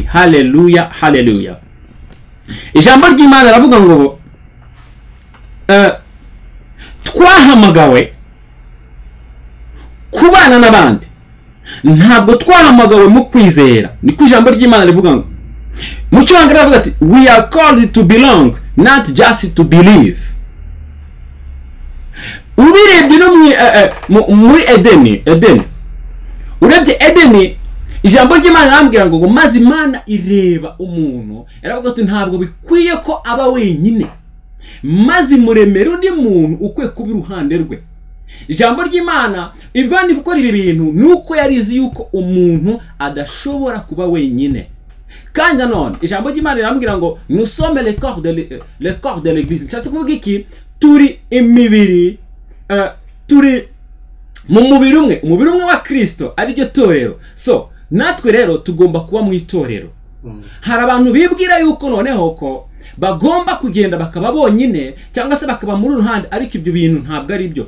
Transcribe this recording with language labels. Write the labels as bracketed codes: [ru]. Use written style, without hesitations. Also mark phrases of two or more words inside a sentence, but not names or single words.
[rw] Hallelujah, hallelujah. Ijambo ry'Imana ravuga ngo twahamagawe kubana n'abandi, ntabwo twahamagawe mu kwizera. Niko ijambo ry'Imana rivuga ngo mu Cyongereza ravuga ati [en] we are called to belong, not just to believe. [rw] Ubirebye no muri Edeni, urebye Edeni, ijambo ry'Imana rambwira ngo maze Imana ireba umuntu, aravuga ati ntabwo bikwiye ko aba wenyine, maze muremera undi muntu ukwe kuba iruhande rwe. Ijambo ry'Imana ivana ikora ibi bintu nuko yarizi yuko umuntu adashobora kuba wenyine. Kandi none ijambo ry'Imana rirambwira ngo [fr] nous sommes le corps de l'église. [rw] Nshatse kuvuga iki? Turi imibiri, turi mu umubiri umwe wa Kristo, ari ryo torero. So natwe rero tugomba kuba mu itorero. hari abantu bibwira yuko noneho ko bagomba kugenda bakaba bonyine cyangwa se bakaba muri ruhande, ariko ibyo bintu ntabwo ari byo.